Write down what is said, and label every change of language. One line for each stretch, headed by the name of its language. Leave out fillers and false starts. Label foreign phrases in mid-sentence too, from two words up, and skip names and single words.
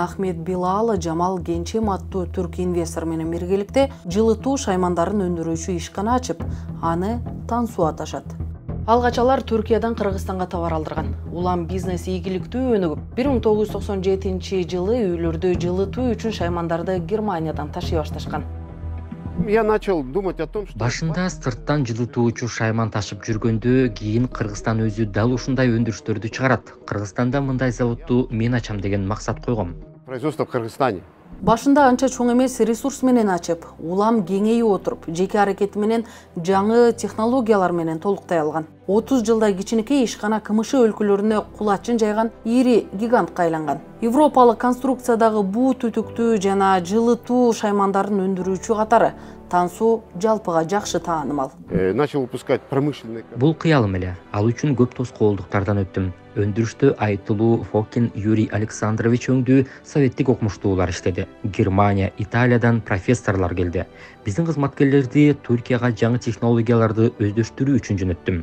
Kyrgyz: Ахмет Билал Жамал Генчем аттуу түрк инвестор менен биргеликте жылытуу шаймандарын өндүрүүчү ишкана ачып, аны Тансу аташат. Алгач алар Түркиядан Кыргызстанга товар алдырган. Улам бизнес ийгиликтүү өнүгүп, 1997 жылы үйлөрдү жылытуу үчүн шаймандарды Германиядан ташый башташкан.
Russian: Я начал думать о том, что...
Kyrgyz: Башында сырттан жылытуучу шайман ташып жүргөндө, кийин Кыргызстан өзү дал ушундай өндүрүштөрдү чыгарат. Кыргызстанда мындай заводду мен ачам деген максат койгом.
Russian: Производство в Кыргызстане.
Kyrgyz: Башында анча чоң эмес ресурс менен ачып, улам кеңейип отуруп, жеке аракети менен жаңы технологиялар менен толуктай алган. 30 жылдай кичинекей ишкана КМШ өлкөлөрүнө кулачын жайган ири гигантка айланган. Европалык конструкциядагы буу түтүктүү жана жылытуу шаймандарын өндүрүүчү катары Тансу жалпыга жакшы таанымал.
Russian: Начал выпускать промышленный.
Kyrgyz: Бул кыялым эле. Ал үчүн көп тоскоолдуктардан өттүм. Өндүрүштө айтылуу Фокин Юрий Александрович өңдүү советтик окумуштуулар иштеди. Германия, Италиядан профессорлор келди. Биздин кызматкерлерди Түркияга жаңы технологияларды өздөштүрүү үчүн жөнөттүм.